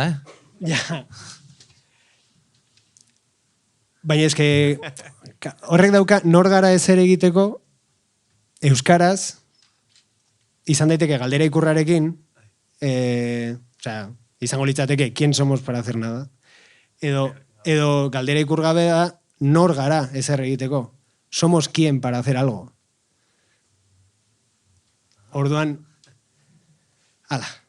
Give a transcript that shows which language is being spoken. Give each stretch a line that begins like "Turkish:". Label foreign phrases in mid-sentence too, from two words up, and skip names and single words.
Basque: Ja. Baina eske horrek dauka nor gara ezer egiteko euskaraz izan daiteke galdera ikurrarekin izango litzateke
Spanish: quién somos para hacer nada
Basque: edo galdera ikurgabe da nor gara ezer egiteko
Spanish: somos quién para hacer algo
Basque: orduan ala